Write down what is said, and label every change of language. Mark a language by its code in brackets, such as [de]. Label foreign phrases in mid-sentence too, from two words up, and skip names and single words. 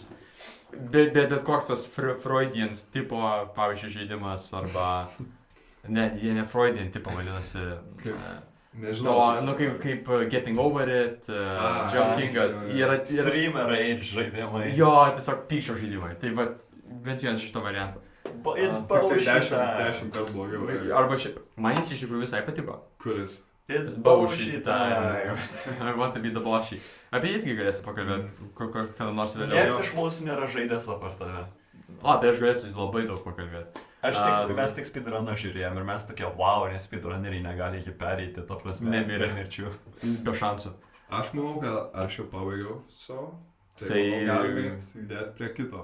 [lt] Bet koks tas Freudians tipo, pavyzdžiui, žaidimas arba... Ne Freudian tipo vadinasi... Nežinau. Kaip Getting Over It, Junkingas. Streamer Age žaidimai. Jo, tiesiog pykčio žaidimai. Tai va, bent vienas šito varianto. [en] It's bullshit. [lt] 10 kartų blogiau. Arba man jis iš tikrųjų visai patiko. Kuris? [en] It's bullshit. I want to be the bossy. [lt] Apie irgi galėsi pakalbėti, kada nors vėliau. Niekas iš mūsų nėra žaidęs apart tave. Tai aš galėsiu labai daug pakalbėti. Mes tik speedruną žiūrėjom ir mes tokie, wow, nes speedrunneriai negali iki pereiti, ta prasme, nemirė mirčių. Be šansų. Aš manau, kad aš jau pabaigiau savo. Tai galime judėti prie kito.